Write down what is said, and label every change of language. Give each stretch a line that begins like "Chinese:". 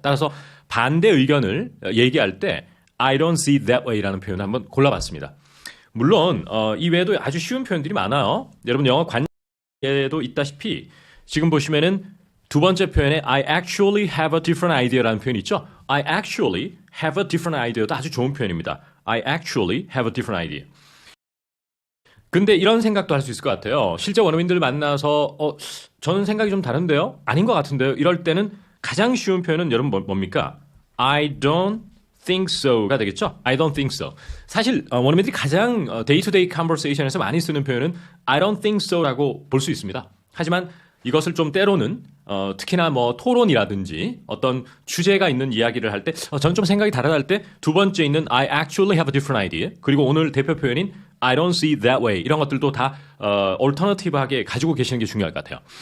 Korean: 따라서 반대 의견을 얘기할 때
English: I don't see it that way
Korean: 라는 표현을 한번 골라봤습니다. 물론 이 외에도 아주 쉬운 표현들이 많아요. 여러분 영어 관계에도 있다시피 지금 보시면은 두 번째 표현에
English: I actually have a different idea
Korean: 라는 표현이 있죠.
English: I actually have a different idea도
Korean: 아주 좋은 표현입니다.
English: I actually have a different idea.
Korean: 근데 이런 생각도 할 수 있을 것 같아요. 실제 원어민들 만나서 저는 생각이 좀 다른데요? 아닌 것 같은데요? 이럴 때는 가장 쉬운 표현은 여러분 뭡니까?
English: I don't think so가
Korean: 되겠죠?
English: I don't think so.
Korean: 사실 원어민들이 가장 day-to-day conversation에서 많이 쓰는 표현은
English: I don't think so
Korean: 라고 볼 수 있습니다. 하지만 이것을 좀 때로는 특히나 뭐 토론이라든지 어떤 주제가 있는 이야기를 할 때 저는 좀 생각이 다르다 할 때 두 번째 있는
English: I actually have a different idea
Korean: 그리고 오늘 대표 표현인
English: I don't see it that way
Korean: 이런 것들도 다 alternative하게 가지고 계시는 게 중요할 것 같아요.